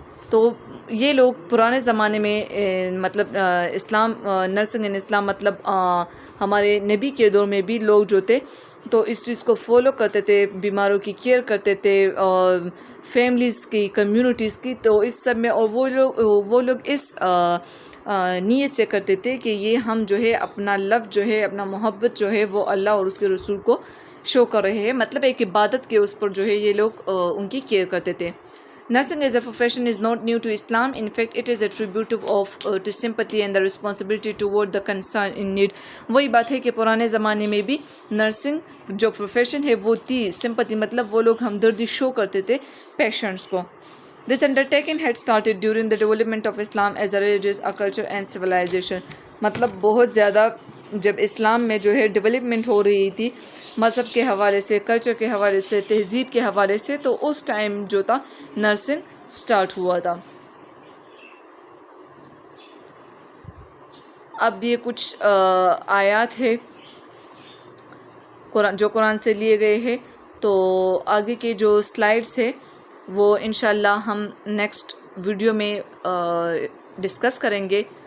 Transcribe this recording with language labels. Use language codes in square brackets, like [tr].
[ur] تو یہ لوگ پرانے زمانے میں مطلب اسلام نرسنگ ان اسلام مطلب ہمارے نبی کے دور میں بھی لوگ جو تھے تو اس چیز کو فالو کرتے تھے، بیماروں کی کیئر کرتے تھے، فیملیز کی، کمیونٹیز کی. تو اس سب میں اور وہ لوگ اس نیت سے کرتے تھے کہ یہ ہم جو ہے اپنا لو جو ہے، اپنا محبت جو ہے وہ اللہ اور اس کے رسول کو شو کر رہے ہیں، مطلب ایک عبادت کے اس پر جو ہے یہ لوگ ان کی کیئر کرتے تھے. [en] Nursing as a profession is not new to Islam. In fact, it is attributive to sympathy and the responsibility toward the concern in need. [ur] وہی بات ہے کہ پرانے زمانے میں بھی نرسنگ جو پروفیشن ہے وہ تھی سمپتھی، مطلب وہ لوگ ہمدردی شو کرتے تھے پیشنٹس کو. [en] This undertaking had started during the development of Islam as a religious, a culture and civilization. [ur] مطلب بہت زیادہ جب اسلام میں جو ہے ڈیولپمنٹ ہو رہی تھی مذہب کے حوالے سے، کلچر کے حوالے سے، تہذیب کے حوالے سے، تو اس ٹائم جو تھا نرسنگ سٹارٹ ہوا تھا. اب یہ کچھ آیات ہے جو قرآن سے لیے گئے ہیں، تو آگے کے جو سلائیڈز ہے وہ انشاءاللہ ہم نیکسٹ ویڈیو میں ڈسکس کریں گے.